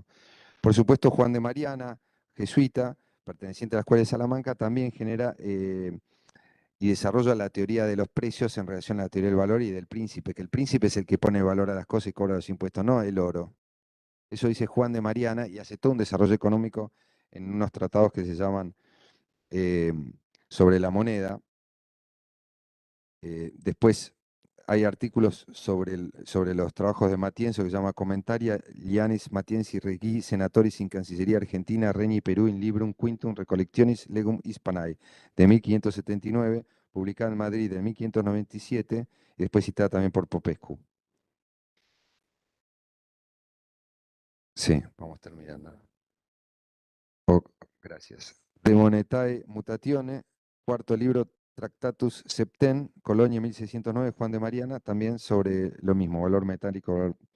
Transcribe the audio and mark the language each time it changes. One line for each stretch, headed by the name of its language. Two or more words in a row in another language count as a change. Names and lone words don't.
Spanish: Por supuesto, Juan de Mariana, jesuita, perteneciente a la Escuela de Salamanca, también genera y desarrolla la teoría de los precios en relación a la teoría del valor y del príncipe, que el príncipe es el que pone valor a las cosas y cobra los impuestos, no el oro. Eso dice Juan de Mariana y hace todo un desarrollo económico en unos tratados que se llaman eh, sobre la moneda. Después hay artículos sobre los trabajos de Matienzo que se llama Commentaria Lianis Matienzi Regui Senatoris in Cancillería Argentina Regni Perú in Librum Quintum Recollectionis Legum Hispanae de 1579, publicada en Madrid de 1597 y después citada también por Popescu. Sí, vamos terminando. Oh, gracias. De Monetae Mutatione, cuarto libro, Tractatus Septem, Colonia 1609, Juan de Mariana, también sobre lo mismo, valor metálico.